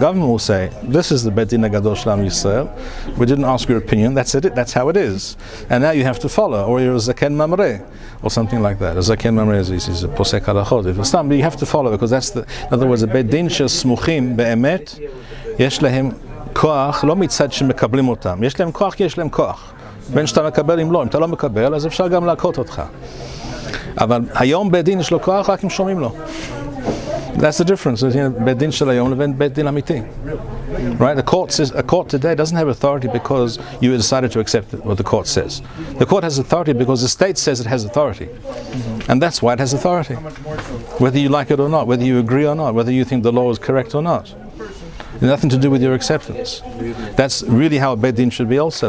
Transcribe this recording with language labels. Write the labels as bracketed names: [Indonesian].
[English] The government will say, "This is the Beit Din HaGadol Shel Am Yisrael. We didn't ask your opinion. That's it. That's how it is. And now you have to follow, or you're a Zaken Mamre, or something like that. A Zaken Mamre is a Posek Halachot. If it's something you have to follow, because that's in other words, a [Hebrew] Beit Din Shel Smuchim Be'emet Yesh Lehem Koach Lo Mitzad Shemekablim Otam. Yesh Lehem Koach, Yesh Lehem Koach. בין שאתה מקבל אם לא, אם אתה לא מקבל, אז אפשר גם להכות אותך. אבל היום בית דין יש לו כוח רק אם שומעים לו. [English] That's the difference between [Hebrew] בית דין של היום לבין בית דין אמיתי. [English] Right? A court today doesn't have authority because you decided to accept what the court says. The court has authority because the state says it has authority. And that's why it has authority. Whether you like it or not, whether you agree or not, whether you think the law is correct or not. Nothing to do with your acceptance. That's really how a Beit Din should be also.